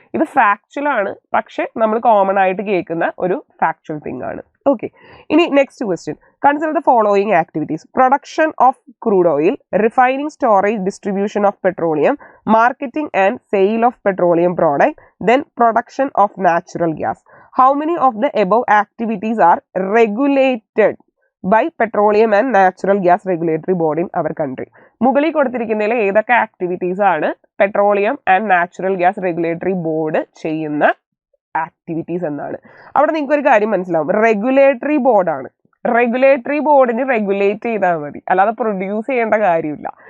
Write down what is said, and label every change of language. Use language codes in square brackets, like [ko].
[ml] ഇത് ഫാക്ച്വൽ ആണ്, പക്ഷെ നമ്മൾ കോമൺ ആയിട്ട് കേൾക്കുന്ന ഒരു ഫാക്ച്വൽ തിങ് ആണ്. [en] Okay, ഇനി next question. Consider the following activities: production of crude oil, refining, storage, distribution of petroleum, marketing and sale of petroleum product, then production of natural gas. How many of the above activities are regulated by petroleum and natural gas regulatory board in our country? [ml] മുകളിൽ കൊടുത്തിരിക്കുന്നതിൽ ഏതൊക്കെ activities ആണ് petroleum and natural gas regulatory board ചെയ്യുന്ന activities എന്നാണ്. അവിടെ നിങ്ങൾക്ക് ഒരു കാര്യം മനസ്സിലാവും, റെഗുലേറ്ററി ബോർഡാണ്. റെഗുലേറ്ററി ബോർഡിന് റെഗുലേറ്റ് ചെയ്താൽ മതി, അല്ലാതെ പ്രൊഡ്യൂസ് ചെയ്യേണ്ട കാര്യമില്ല.